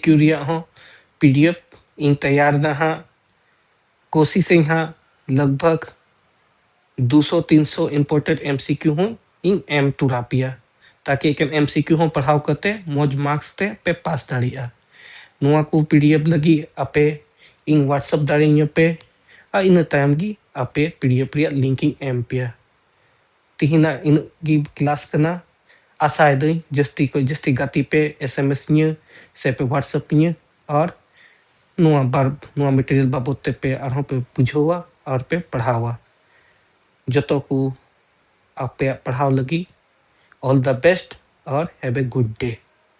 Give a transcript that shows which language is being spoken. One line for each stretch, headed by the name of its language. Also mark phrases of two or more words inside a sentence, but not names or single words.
Santali: रैया हो PDF इन तैयार दा हा कोशिश हा लगभग 200-300 इम्पोर्टेंट MCQ हो इन M तुरापिया ताकि एक MCQ हो पढ़ाव करते मौज मार्क्स ते पे पास दाड़िया नोआ को PDF लगी अपे इन WhatsApp दाड़िया पे आ इन टाइम गी अपे PDF रिया लिंकिंग M पे तिहिना इन गी क्लास कना आशा दई जस्ती गति पे SMS न्य से पे WhatsApp न्य और नोआ मटेरियल बाबत पे आरहों पे बुझोवा और पे पढ़ावा जतो को आपे पढ़ाव लगी
English: all the best
Santali: और
English: have a good day.